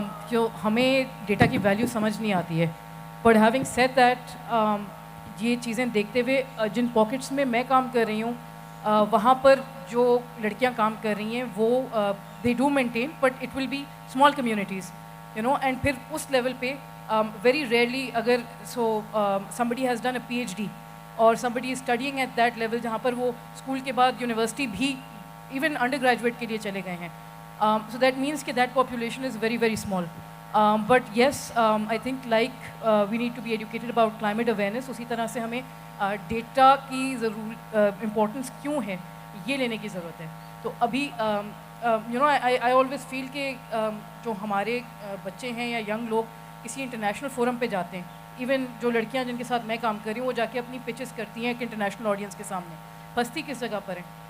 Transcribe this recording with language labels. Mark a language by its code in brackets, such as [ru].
[hi] जो हमें डेटा की वैल्यू समझ नहीं आती है. [en] But having said that, [hi] ये चीज़ें देखते हुए जिन पॉकेट्स में मैं काम कर रही हूँ, वहाँ पर जो लड़कियाँ काम कर रही हैं वो [en] they do maintain, but it will be small communities, [hi] and फिर उस लेवल पे [en] very rarely अगर somebody has done a PhD or somebody is studying at that level [hi] जहाँ पर वो स्कूल के बाद यूनिवर्सिटी भी even undergraduate के लिए चले गए हैं. [en] So that means that that population is very, very small. But yes, I think we need to be educated about climate awareness. [hi] उसी तरह से हमें data की importance क्यों है ये लेने की ज़रूरत है. तो अभी [en] I always feel [hi] कि जो हमारे बच्चे हैं या young लोग किसी international forum पे जाते हैं, even जो लड़कियाँ जिनके साथ मैं काम कर रही हूँ वो जाके अपनी pitches करती हैं कि international audience के सामने फंसती किस जगह पर है.